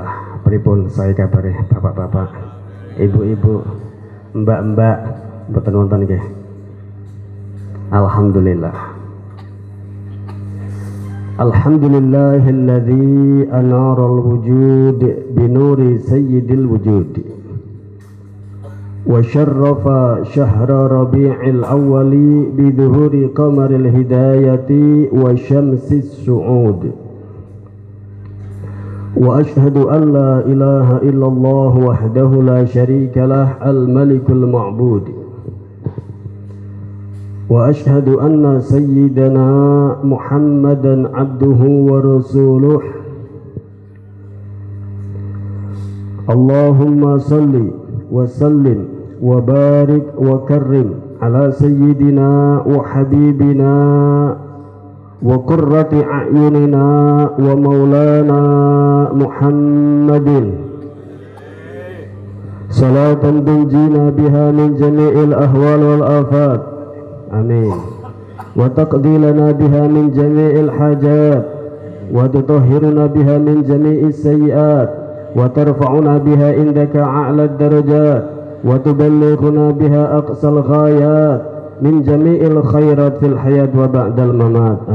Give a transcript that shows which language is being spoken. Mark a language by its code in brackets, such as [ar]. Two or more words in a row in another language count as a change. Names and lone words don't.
[jv] Pripun saya kabare bapak-bapak, ibu-ibu, mbak-mbak, mboten wonten nggih. [ar] الحمد لله. الحمد لله الذي أنار الوجود بنور سيد الوجود وشرف شهر ربيع الأول بظهور قمر الهداية وشمس السعود وأشهد أن لا إله إلا الله وحده لا شريك له الملك المعبود وأشهد أن سيدنا محمدا عبده ورسوله. اللهم صل وسلم وبارك وكرم على سيدنا وحبيبنا وقرة أعيننا ومولانا محمد صلاة تنجينا بها من جميع الأهوال والآفات. Amin. وتقضي لنا بها من جميع الحاجات وتطهرنا بها من جميع السيئات وترفعنا بها عندك أعلى الدرجات وتبلغنا بها أقصى الغايات من جميع الخيرات في الحياة وبعد الممات.